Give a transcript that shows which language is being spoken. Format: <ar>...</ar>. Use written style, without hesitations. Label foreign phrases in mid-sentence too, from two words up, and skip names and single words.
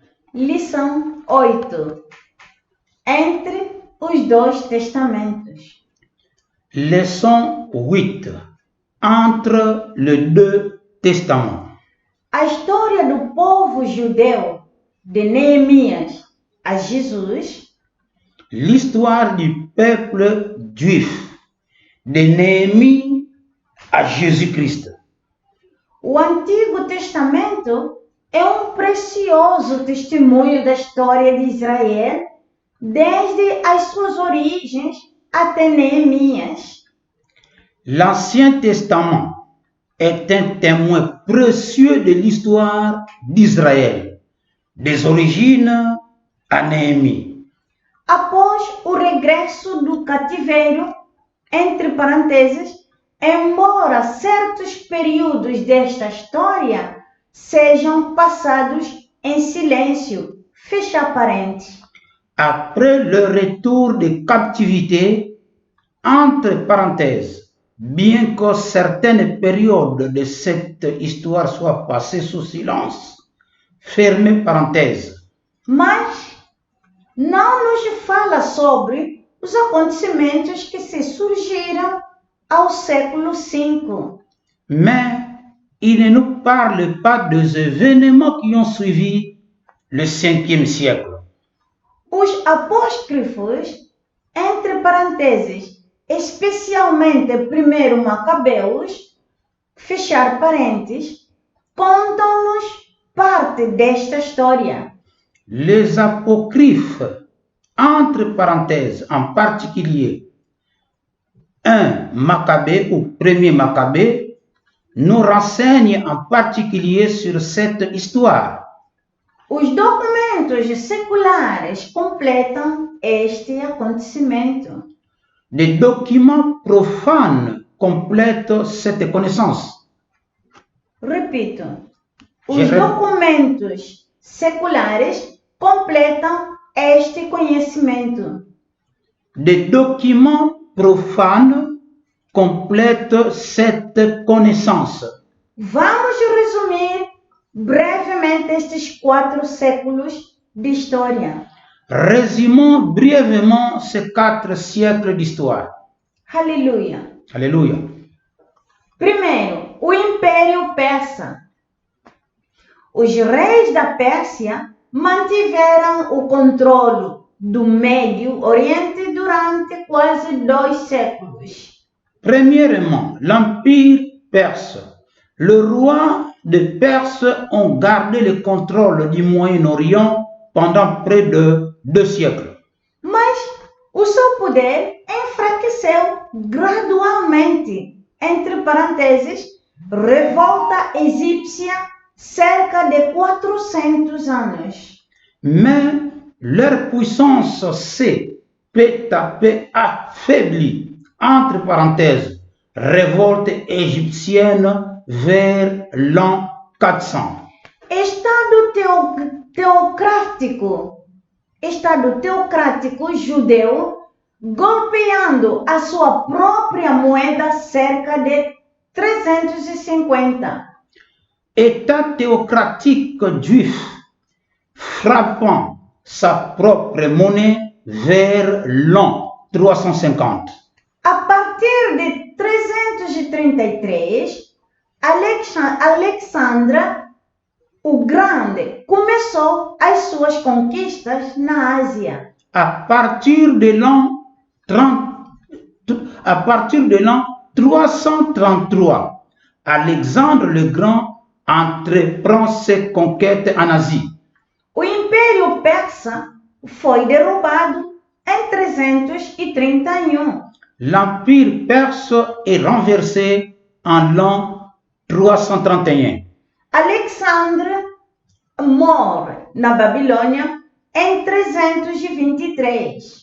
<pt>Lição 8. Entre os dois testamentos.</pt> <fr>Leçon 8. Entre les deux testaments.</fr> <pt>A história do povo judeu, de Neemias a Jesus,</pt> <fr>L'histoire du peuple juif, de Néhémie à Jésus-Christ.</fr> <pt>o Antigo Testamento é um precioso testemunho da história de Israel, desde as suas origens até Neemias.</pt> <fr>L'Ancien Testament est un témoin précieux de l'histoire d'Israël, des origines à Néhémie.</fr> <pt>Após o regresso do cativeiro, entre parênteses, embora certos períodos desta história sejam passados em silêncio, fecha parênteses.</pt> <fr>Après le retour de captivité, entre parenthèses, bien que certaines périodes de cette histoire soient passées sous silence, fermez parenthèse.</fr> <pt>Mas não nos fala sobre os acontecimentos que se surgiram ao século V.</pt> <fr>Mais il ne nous parle pas des événements qui ont suivi le 5e siècle.</fr> <pt>Os apócrifos, entre parênteses, especialmente 1 Macabeus, fechar parênteses, contam-nos parte desta história.</pt> <fr>Les apocryphes, entre parenthèses, en particulier 1 Maccabée ou 1er Maccabée, nous renseignent en particulier sur cette histoire.</fr> <pt>Os documentos seculares completam este acontecimento.</pt> <fr>Les documents profanes complètent cette connaissance.</fr> <pt>Repito, os</pt> <fr>Je rep-</fr> <pt>documentos seculares completam este conhecimento.</pt> <fr>Les documents profanes complètent cette connaissance.</fr> <pt>Vamos resumir brevemente estes 4 séculos de história.</pt> <fr>Résumons brièvement ces 4 siècles d'histoire.</fr> <pt>Aleluia.</pt> <fr>Alléluia.</fr> <pt>Primeiro, o Império Persa. Os reis da Pérsia mantiveram o controle do Médio Oriente durante quase 2 séculos.</pt> <fr>Premièrement, l'Empire perse. Le roi de Perse ont gardé le contrôle du Moyen-Orient pendant près de 2 siècles.</fr> <pt>Mas o seu poder enfraqueceu gradualmente, entre parênteses, revolta egípcia, cerca de 400 anos.</pt> <fr>Mais leur puissance s'est peu à peu affaiblie, entre parenthèses, révolte égyptienne vers l'an 400.</fr> <pt>Estado teocrático judeu golpeando a sua própria moeda cerca de 350.</pt> <fr>État théocratique juif frappant sa propre monnaie vers l'an 350.</fr> <pt>A partir de 333, Alexandre o Grande começou as suas conquistas na Ásia.</pt> <fr>À partir de l'an 333, Alexandre le Grand entreprend ses conquêtes en Asie.</fr> <pt>O Império Persa foi derrubado em 331.</pt> <fr>L'Empire perse est renversé en l'an 331.</fr> <pt>Alexandre morre na Babilônia em 323.</pt>